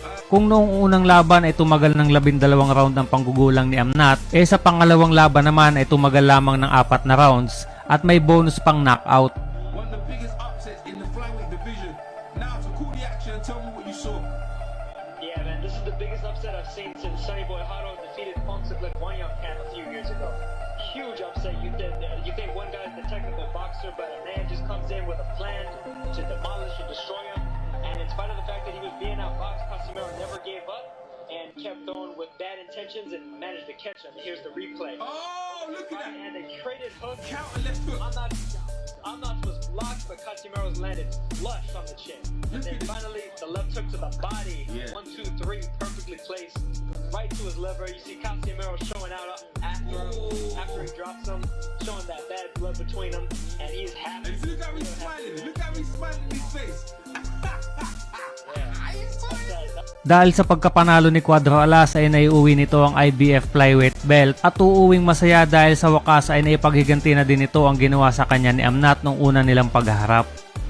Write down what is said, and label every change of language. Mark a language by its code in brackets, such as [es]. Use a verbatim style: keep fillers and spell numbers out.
[tl] Kung noong unang laban ay tumagal ng labindalawang round ang panggugulang ni Amnat, eh sa pangalawang laban naman ay tumagal lamang ng apat na rounds at may bonus pang knockout. [en] One of the biggest upsets in the flyweight division. Now to call the action and tell me what you saw. Yeah man, this is the biggest upset I've seen since Sonny Boy Haro defeated Pongsa Blagwanyang a few years ago. Huge upset. You think, you think one guy is the technical boxer, but a man just comes in with a plan to demolish and destroy him. And in spite of the fact that he was being outboxed, Casemiro never gave up and kept on with bad intentions and managed to catch him. Here's the replay. Oh, look at that. And a traded hook. Counter left hook. I'm not, I'm not was blocked, but Casemiro's landed flush on the chin. And then finally, the left hook to the body. Yeah. One, two, three, perfectly placed. Right to his lever. You see Casemiro showing out after him, after he drops him, showing that bad blood between them, and he's happy. And look how he's smiling. Look how he's smiling in his face. [tl] Dahil sa pagkapanalo ni Cuadro Alas ay naiuwi nito ang I B F Flyweight Belt at uuwing masaya dahil sa wakas ay naipaghiganti na din ito ang ginawa sa kanya ni Amnat nung una nilang pagharap.